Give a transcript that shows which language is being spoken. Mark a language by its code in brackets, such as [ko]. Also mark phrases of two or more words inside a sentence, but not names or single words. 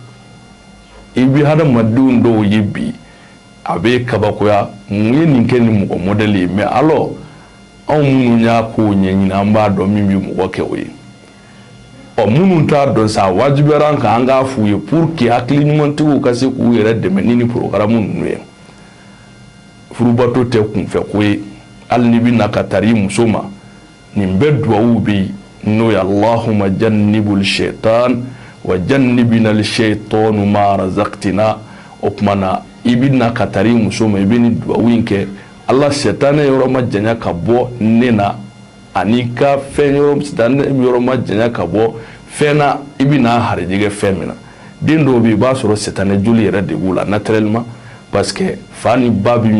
[bm] i bɛ hadamadenw dɔw ye bi a bɛ kabakoya mun ye nin kɛ ni mɔgɔ modèle ye [fr] mais alors [bm] anw minnu y'a ko ɲɛɲini an b'a dɔn min bɛ mɔgɔ kɛ o ye minnu t'a dɔn sa wajibiyara an kan an k'a f'u ye [fr] pour que [bm] hakili ɲumantigiw ka se k'u yɛrɛ dɛmɛ ni programme ninnu ye furubato tɛ kunfɛ ko ye hali n'i bɛna ka taari i muso ma nin bɛɛ duwawu bɛ yen n'o ye [ar] اللهم جنب الشيطان وجنبنا الشيطان ما رزقتنا [bm] o tuma na i bɛna ka taari i muso ma i bɛ nin duwawu in kɛ ala sɛtanɛ yɔrɔ ma janya ka bɔ ne na ani ka fɛn yɔrɔ sɛtanɛ yɔrɔ ma janya ka bɔ fɛn na i bɛna harijɛgɛ fɛn min na den dɔw bɛ yen i b'a sɔrɔ sɛtanɛ joli yɛrɛ de b'u la [fr] naturellement parce que [bm] fa ni ba bɛ